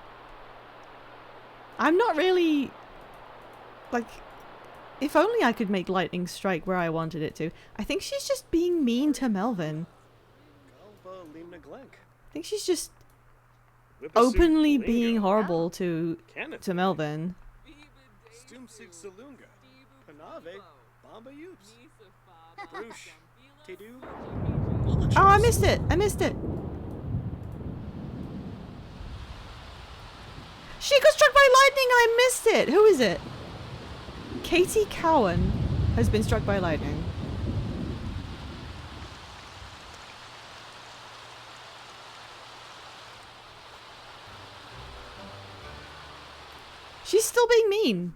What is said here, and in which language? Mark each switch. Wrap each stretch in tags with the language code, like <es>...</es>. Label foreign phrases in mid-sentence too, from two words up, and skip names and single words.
<en>I'm not really... Like, if only I could make lightning strike where I wanted it to. I think she's just being mean to Melvin. Galva Limna Glenk. I think she's just Whippasu openly Galinga. being horrible to Kenneth. Melvin. Stumsig Salunga. Panave. Bamba Yoops. Bruce. Tedu. Oh, I missed it. I missed it. She got struck by lightning and I missed it. Who is it? Katie Cowan has been struck by lightning. She's still being mean.</en>